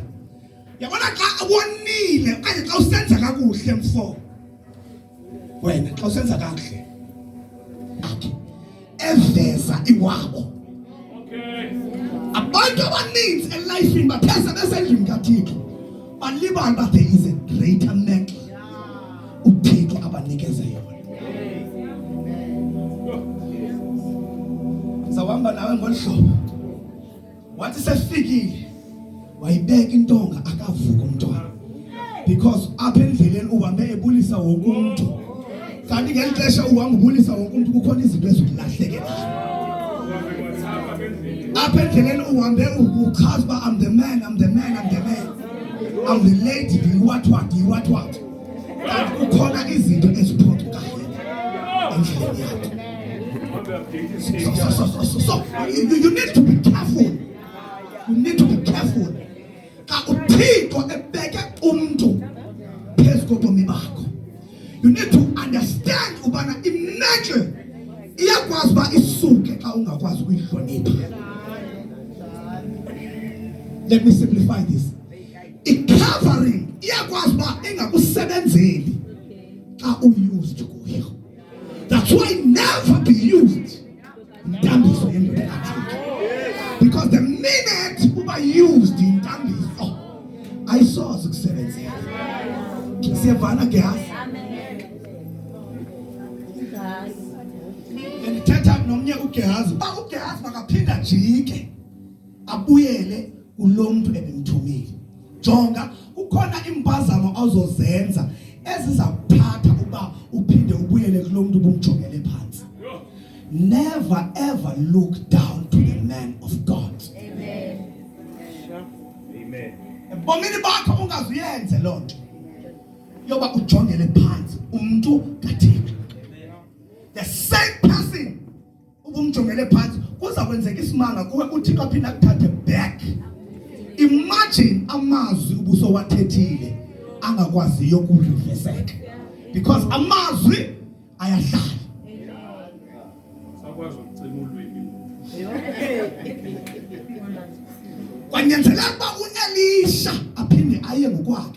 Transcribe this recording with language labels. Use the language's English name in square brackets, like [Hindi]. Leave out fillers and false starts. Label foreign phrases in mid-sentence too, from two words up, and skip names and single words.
[Xhosa] Yabona xa ubonile okanye xa usenza kakuhle mfo wena, xa usenza kakuhle akhe eveza iwabo. Abantu abaninzi elifini bapheza besendlini kaThixo balibala uba [English] there is a greater mantle [Xhosa] uThixo abanikeze yona. Zawahamba nawe ngolu hlobo, wathi sefikile wayibeka intonga akavuka umntwana, because apha endleleni uhambe ebulisa wonke umuntu, kanti ngeli xesha uhamba ubulisa wonke umuntu kukhona izinto ezikulahlekelayo. Apha endleleni uhambe uchaza uba [English] I'm the man, I'm the lady, what [Xhosa] kanti kukhona izinto eziphoxekayo endleleni yakho. [English] So you need to be careful. You need to be careful. [Xhosa] Xa uThixo kobomi bakho. [English] You need to understand [Xhosa] ubana imagine iyakwazi ba isuke xa ungakwazi ukuyihlonipha. [English] Let me simplify this. [Xhosa] I-covering iyakwazi ba ingakusebenzeli xa uyused kuyo. [English] That's why never be used [Xhosa] intambiso yendoda kaThixo. [English] Because the minute [Xhosa] uba used intambiso ayisoze ukusebenzela. Siyavana gehazi. Ndithetha nomnye uGehazi, ba uGehazi makaphinda jike abuyele kulo muntu ebemthumile. Jonga kukhona impazamo azozenza ezizakuthatha uba uphinde ubuyele kulo muntu ubumjongele phansi. [English] Never ever look down to the man of God. [Xhosa] Amen. Amen. Ebomini bakho ungazuyenze loo nto yoba ujongele phansi umuntu kaThixo. [English] The same person [Xhosa] ubumjongele phansi kuza kwenzeka isimanga kuwe uThixo aphinda akuthathe back. Imagine amazwi ubuso wathethile angakwaziyo ukureverseka because amazwi ayahlala. Sakwazi ukucima ulwimi. Kwanyanzeleka uba uElisha aphinde aye ngokwakhe.